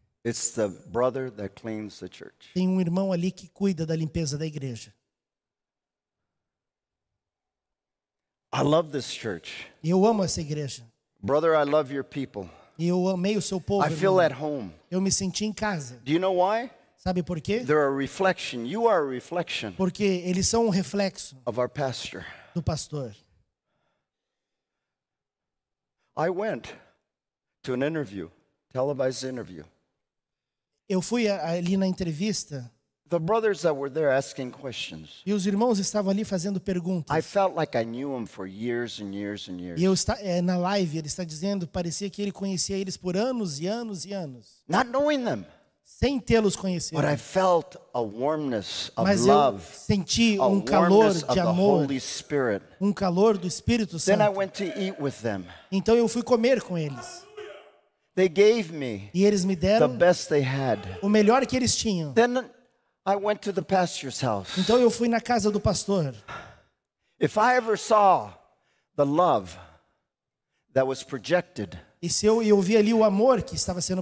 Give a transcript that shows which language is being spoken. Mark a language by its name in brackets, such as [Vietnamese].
[English] it's the brother that cleans the church. [Portuguese] tem um irmão ali que cuida da limpeza da igreja. [English] I love this church. [Portuguese] E eu amo essa igreja. [English] Brother, I love your people. [Portuguese] E eu amei o seu povo. [English] I feel [Portuguese] irmão. [English] at home. [Portuguese] Eu me senti em casa. [English] Do you know why? [Portuguese] Sabe por quê? [English] They're a reflection. You are a reflection [Portuguese] Porque eles são um reflexo [English] of our pastor. [Portuguese] do pastor. [English] I went to an interview, televised interview. [Portuguese] Eu fui ali na entrevista [English] The brothers that were there asking questions, [Portuguese] e os irmãos estavam ali fazendo perguntas. [English] I felt like I knew them for years and years and years. [Portuguese] E na live ele está dizendo, parecia que ele conhecia eles por anos e anos e anos, [English] Not knowing them, [Portuguese] sem tê-los conhecido. [English] but I felt a warmness of [Portuguese] Mas eu [English] love, [Portuguese] senti [English] a [Portuguese] um calor [English] warmness of [Portuguese] de [English] the [Portuguese] amor, [English] Holy Spirit. [Portuguese] um calor do Espírito [English] Then I [Portuguese] Santo. [English] went to eat with them. [Portuguese] Então eu fui comer com eles. [English] They gave me [Portuguese] E eles me [English] the [Portuguese] deram [English] best they had. [Portuguese] o melhor que eles tinham. [English] Then I went to the pastor's house. [Portuguese] Então eu fui na casa do pastor. [English] If I ever saw the love that was projected [Portuguese] E se eu vi ali o amor que estava sendo